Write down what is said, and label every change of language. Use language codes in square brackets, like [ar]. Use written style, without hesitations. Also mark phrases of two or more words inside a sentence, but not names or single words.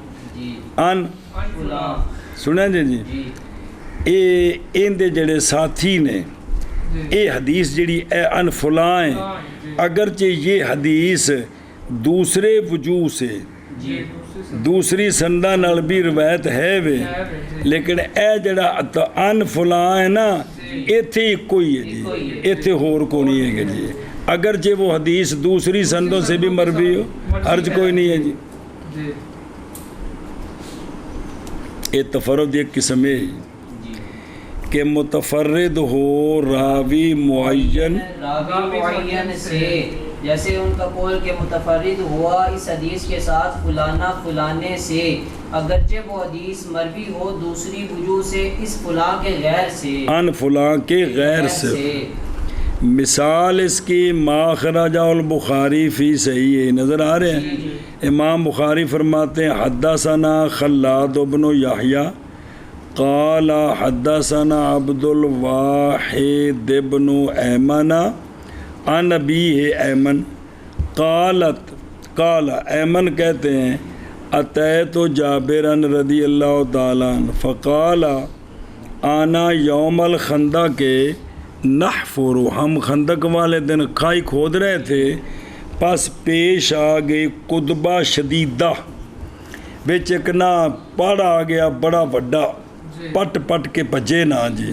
[pa] ان سنیں جی اے ان دے جڑے ساتھی نے اے حدیث جڑی اے ان فلاں ہیں، [ur] اگرچہ یہ حدیث دوسرے وجوہ سے دوسری سندہ [pa] نال بھی روایت ہے وے، لیکن اے جڑا ان فلاں ہے نا ایتھے ہی کوئی ہے جی، ایتھے ہور کو نہیں ہے گا جی، [ur] اگرچہ وہ حدیث دوسری سندوں سے بھی مروی ہو حرج کوئی نہیں ہے جی. اے تفرد ایک قسم ہے کہ متفرد ہو راوی معین سے، جیسے ان کا قول کہ متفرد ہوا اس حدیث کے ساتھ فلانا فلانے سے، اگرچہ وہ حدیث مروی ہو دوسری وجوہ سے اس فلاں کے غیر سے، ان فلاں کے غیر سے. مثال اس کی [ar] ما خرجہ البخاری فی صحیح [ur] نظر آ رہے ہیں. امام بخاری فرماتے ہیں [ar] حدثنا خلاد بن یحییٰ قال حدثنا عبد الواحد بن ایمن عن ابیہ ایمن [ur] قال ایمن کہتے ہیں [ar] اتیت جابرا رضی اللہ تعالیٰ عنہ فقال آنا یوم الخندق کے نحفر، [ur] ہم خندق والے دن کھائی کھود رہے تھے، پس پیش آ گئی [ar] قدبہ شدیدہ، [pa] بچ ایک نا پڑ آ گیا بڑا وڈا، پٹ پٹ کے بجے نا جی.